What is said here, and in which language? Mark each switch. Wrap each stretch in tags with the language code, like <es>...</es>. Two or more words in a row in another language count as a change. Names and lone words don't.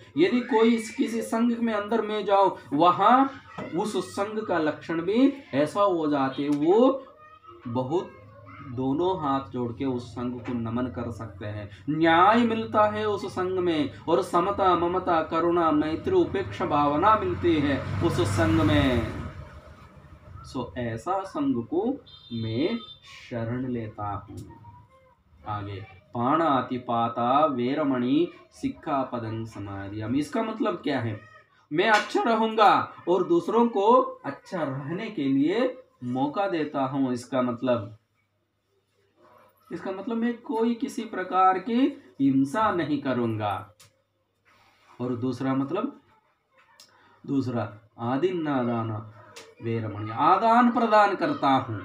<hi>यदि कोई किसी संग में अंदर में जाओ, वहां उस संग का लक्षण भी ऐसा हो जाते, वो बहुत दोनों हाथ जोड़ के उस संघ को नमन कर सकते हैं। न्याय मिलता है उस संघ में, और समता, ममता, करुणा, मैत्री, उपेक्षा भावना मिलती है उस संघ में। ऐसा संघ को मैं शरण लेता हूं। आगे,</hi> <pi>पाणातिपाता वेरमणि सिक्खापदं समाधियामि।</pi> <hi>इसका मतलब क्या है? मैं अच्छा रहूंगा और दूसरों को अच्छा रहने के लिए मौका देता हूं। इसका मतलब मैं कोई किसी प्रकार की हिंसा नहीं करूंगा। और दूसरा</hi> <pi>आदिन्नादान वेरमणि,</pi> <hi>आदान प्रदान करता हूं।</hi>